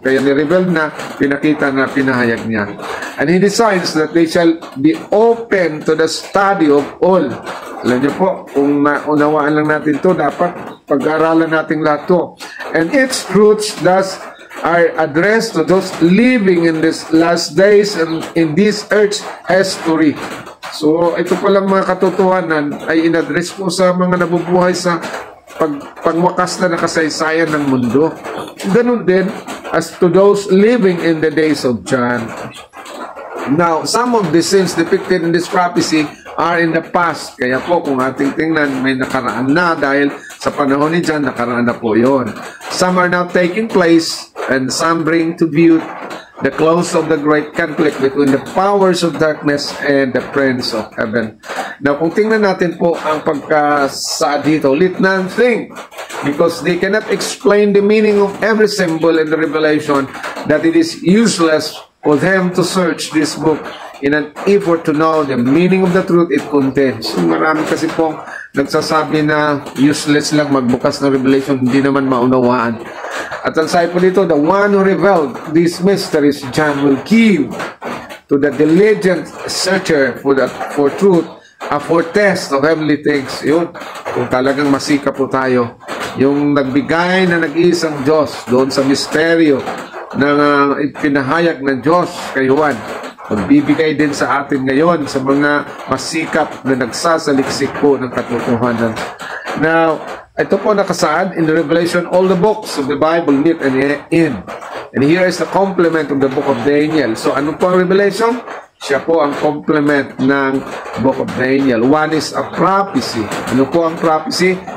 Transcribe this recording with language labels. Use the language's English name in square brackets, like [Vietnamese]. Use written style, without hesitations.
[Filipino] Kaya ni-reveal na, pinakita na, pinahayag niya. [English] And He decides that they shall be open to the study of all. [Filipino] Alam niyo po, kung maunawaan lang natin to, dapat pag-aralan natin lahat to. [English] And its truths thus are addressed to those living in these last days and in this earth's history. [Filipino] So, ito palang mga katotohanan ay in-address po sa mga nabubuhay sa pagwakas na nakasaysayan ng mundo. [English] Ganun din, as to those living in the days of John. Now, some of the sins depicted in this prophecy are in the past. [Filipino] Kaya po, kung ating tingnan, may nakaraan na dahil sa panahon ni John, nakaraan na po yun. [English] Some are now taking place and some bring to view the close of the great conflict between the powers of darkness and the prince of heaven. Now, [Filipino] kung tingnan natin po ang pagkasaad dito, [English] let none think, because they cannot explain the meaning of every symbol in the Revelation, that it is useless for them to search this book in an effort to know the meaning of the truth it contains. [Filipino] So, marami kasi pong nagsasabi na useless lang magbukas ng Revelation, hindi naman maunawaan. At ang sabi po dito, [English] the one who revealed these mysteries, John, will give to the diligent searcher for truth a foretaste of heavenly things. [Filipino] Yun, kung talagang masika po tayo, yung nagbigay na nag-iisang Diyos doon sa misteryo na ipinahayag ng Diyos kay Juan, magbibigay din sa atin ngayon sa mga masikap na nagsasaliksik po ng katotohanan. [English] Now, [Filipino] ito po nakasaad [English] in the Revelation, all the books of the Bible meet and end. And here is the complement of the book of Daniel. [Filipino] So, ano po ang Revelation? Siya po ang complement ng book of Daniel. [English] One is a prophecy. [Filipino] Ano po ang prophecy?